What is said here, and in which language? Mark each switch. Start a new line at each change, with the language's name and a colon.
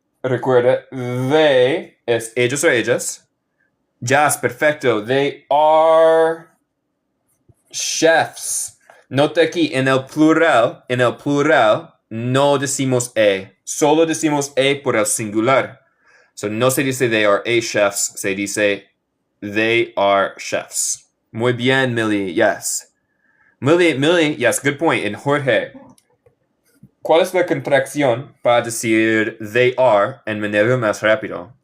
Spanish: Recuerda, they es ellos o ellas.
English: Yes, perfecto. They are chefs.
Spanish: Nota aquí, en el plural, no decimos solo decimos por el singular. So no se dice
English: they are a chefs,
Spanish: se dice
English: they are chefs.
Spanish: Muy bien, Millie, yes. Millie, yes, good point. En Jorge, ¿cuál es la contracción para decir
English: they are
Spanish: en manera más rápido?